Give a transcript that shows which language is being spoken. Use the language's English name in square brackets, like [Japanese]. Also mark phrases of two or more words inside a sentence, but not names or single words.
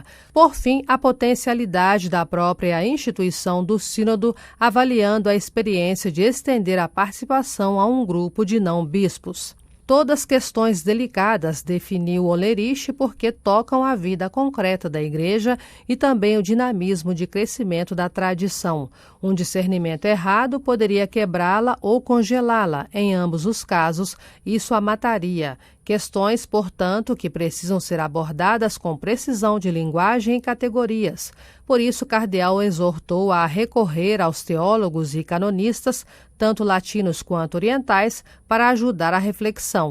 [Portuguese] Por fim, a potencialidade da própria instituição do Sínodo, avaliando a experiência de estender a participação a um grupo de não-bispos. Todas questões delicadas, definiu Hollerich, porque tocam a vida concreta da Igreja e também o dinamismo de crescimento da tradição. Um discernimento errado poderia quebrá-la ou congelá-la. Em ambos os casos, isso a mataria. Questões, portanto, que precisam ser abordadas com precisão de linguagem e categorias. Por isso, o cardeal exortou a recorrer aos teólogos e canonistas, tanto latinos quanto orientais, para ajudar a reflexão.